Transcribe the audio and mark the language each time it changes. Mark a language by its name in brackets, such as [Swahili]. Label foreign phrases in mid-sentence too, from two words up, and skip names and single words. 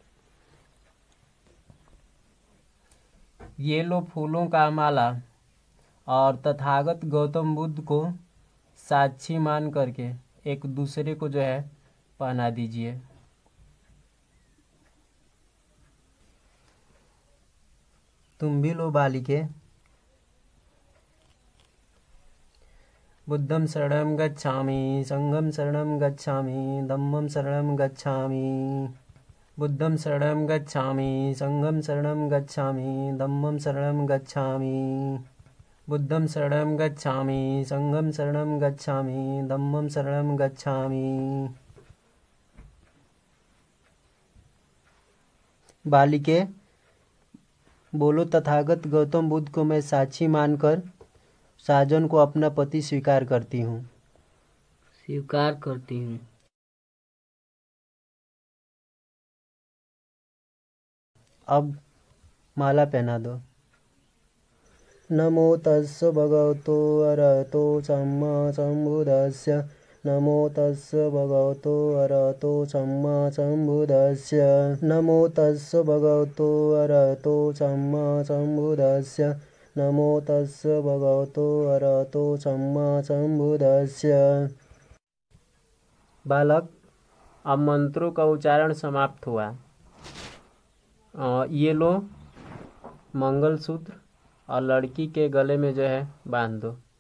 [Hindi] ये लो फूलों का माला, और तथागत गौतम बुद्ध को साक्षी मान करके एक दूसरे को जो है पहना दीजिए। तुम भी लो बालिके। [Pali] बुद्धं शरणं गच्छामि, संघं शरणं गच्छामि, धम्मं शरणं गच्छामि। बुद्धं शरणं गच्छामि, संघं शरणं गच्छामि, धम्मं शरणं गच्छामि। बुद्धं शरणं गच्छामि, संघं शरणं गच्छामि, धम्मं शरणं गच्छामि। [Hindi] बालिके, बोलो तथागत गौतम बुद्ध को मैं साक्षी मानकर साजन को अपना पति स्वीकार करती हूँ। स्वीकार करती हूँ। अब माला पहना दो। [Pali] नमो तस्स भगवतो अरहतो सम्मा सम्बुद्धस्य। नमो तस्स भगवतो अरहतो सम्मा सम्बुद्धस्य। नमो तस्स भगवतो अरहतो सम्मा सम्बुद्धस्य। नमो तस्स भगवतो अरहतो सम्मा सम्बुद्धस्य। [Hindi] बालक, अब मंत्रों का उच्चारण समाप्त हुआ। ये लो मंगलसूत्र और लड़की के गले में जो है बांध दो।